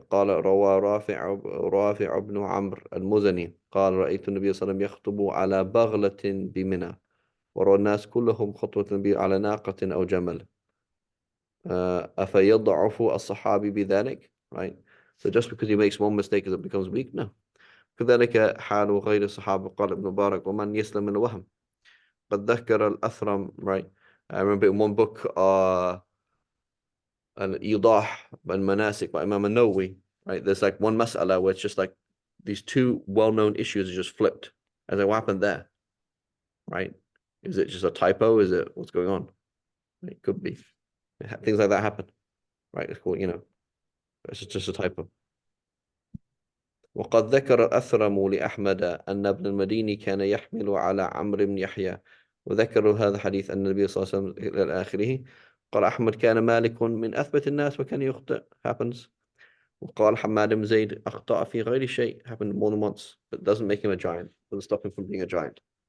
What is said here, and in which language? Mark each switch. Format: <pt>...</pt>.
<ar>روى رافع بن عمرو المزني قال رأيت النبي صلى الله عليه وسلم يخطب على بغلة بمنى ورى الناس كلهم خطوة النبي على ناقة أو جمل أفيضعف الصحابي بذلك, right?</ar> <en>So just because he makes one mistake it becomes weak? No.</en> <ar>كذلك حال غير الصحابة قال ابن مبارك ومن يسلم من الوهم قد ذكر الأثرم, right?</ar> <en>I remember in one book الإيضاح بالمناسك by Imam al-Nawawi, right? There's like one mas'ala where it's just like these two well-known issues are just flipped. As like, what happened there, right? Is it just a typo? Is it what's going on? It could be. Things like that happen, right? It's cool, it's just a typo.</en> <ar>وقد ذكر الأثرم لأحمد أن ابن المديني كان يحمل على عمرو بن يحيى، وذكروا هذا الحديث أن النبي صلى الله عليه وسلم إلى آخره. قال أحمد كان مالك من أثبت الناس وكان يخطئ happens. وقال حماد بن زيد أخطأ في غير شيء</ar> <en>happened more than once but doesn't make him a giant, doesn't stop him from being a giant.</en>